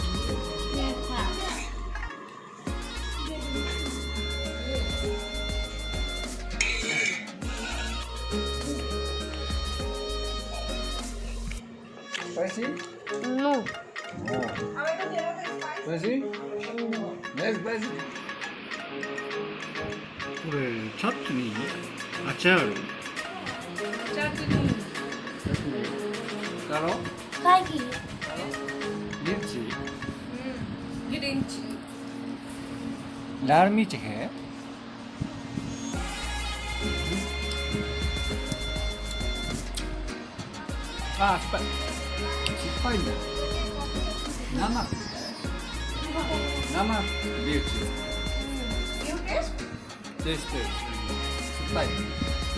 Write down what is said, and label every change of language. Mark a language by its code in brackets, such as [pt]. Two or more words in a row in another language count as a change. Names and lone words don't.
[en] Spicy? No. Oh. Spicy? Yes, spicy. [ja] これチャットニー？アチャール。 [hi] चटनी Karo? Kaki. Mirchi? ग्रीन ची लाल मिर्च है? आ, [ja] 酸っぱいんだよ。生ミルチ。 [en] You taste? [ja] です。酸っぱい。